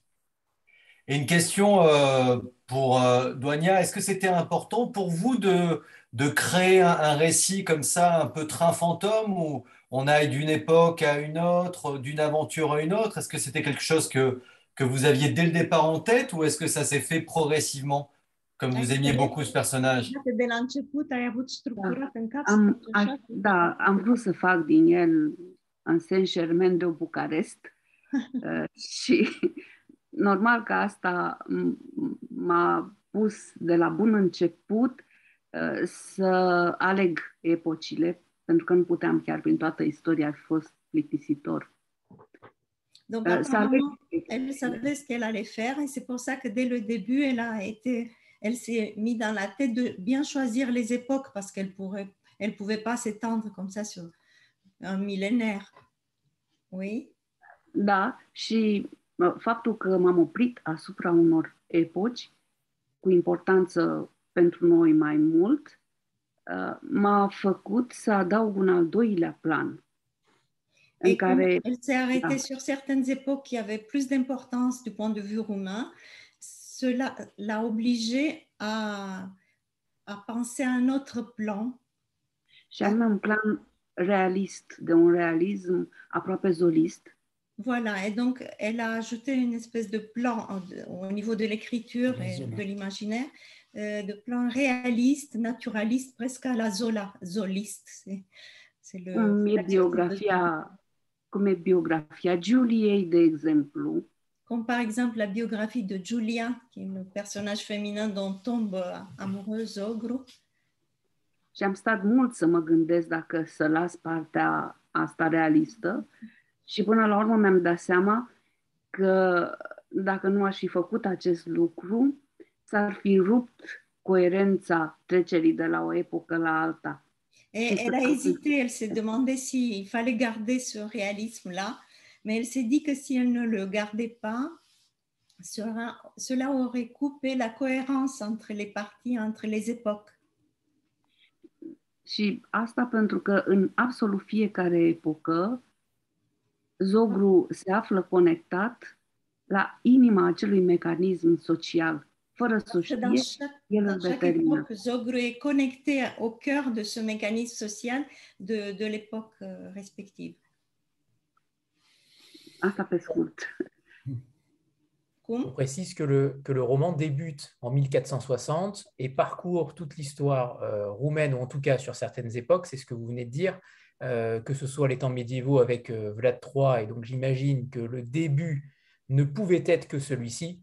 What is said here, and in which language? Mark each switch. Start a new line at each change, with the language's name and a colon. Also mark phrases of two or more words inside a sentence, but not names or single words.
French: Et une question pour Douania, est-ce que c'était important pour vous de créer un récit comme ça, un peu train fantôme, où on aille d'une époque à une autre, d'une aventure à une autre? Est-ce que c'était quelque chose que vous aviez dès le départ en tête, ou est-ce que ça s'est fait progressivement, comme vous aimiez beaucoup ce personnage?
Romanian: De la început ai avut structurat în cap Da, am vrut să fac din el în Saint-Germain de Bucarest și normal că asta m-a pus de la bun început să aleg epocile, pentru că nu puteam chiar prin toată istoria, ar fi fost plictisitor.
French: Donc, apparemment, elle savait ce qu'elle allait faire et c'est pour ça que dès le début, elle s'est mis dans la tête de bien choisir les époques parce qu'elle pouvait pas s'étendre comme ça sur un millénaire. Oui.
Romanian: Da, și faptul că m-am oprit asupra unor epoci cu importanță pentru noi mai mult m-a făcut să adaug un al doilea plan.
French: Et elle s'est arrêtée sur certaines époques qui avaient plus d'importance du point de vue roumain. Cela l'a obligée à penser à un autre plan.
Romanian: Și anume un plan realist, de un realism aproape zolist.
French: Voilà, et donc elle a ajouté une espèce de plan au niveau de l'écriture et de l'imaginaire, de plan réaliste, naturaliste, presque à la Zola, zoliste. C'est
Romanian: cum e biografia Giuliei, de exemplu.
French: Comme par exemple la biographie de Giulia, qui est le personnage féminin dont tombe amoureux Zogro.
Romanian: Și am stat mult să mă gândesc dacă să las partea asta realistă și până la urmă mi-am dat seama că dacă nu aș fi făcut acest lucru, s-ar fi rupt coerența trecerii de la o epocă la alta.
French: Et elle a hésité, elle s'est demandé s'il fallait garder ce réalisme-là, mais elle s'est dit que si elle ne le gardait pas, cela aurait coupé la cohérence entre les parties, entre les époques.
Romanian: Și asta pentru că în absolut fiecare epocă, Zogru se află conectat la inima acelui mecanism social. Fără să știe, el îl determină.
French: Zogru est connecté au cœur de ce mécanisme social de l'époque respective.
Romanian: Asta pe scurt.
French: On précise que le roman débute en 1460 et parcourt toute l'histoire roumaine, ou en tout cas sur certaines époques, c'est ce que vous venez de dire, que ce soit les temps médiévaux avec Vlad III, et donc j'imagine que le début ne pouvait être que celui-ci.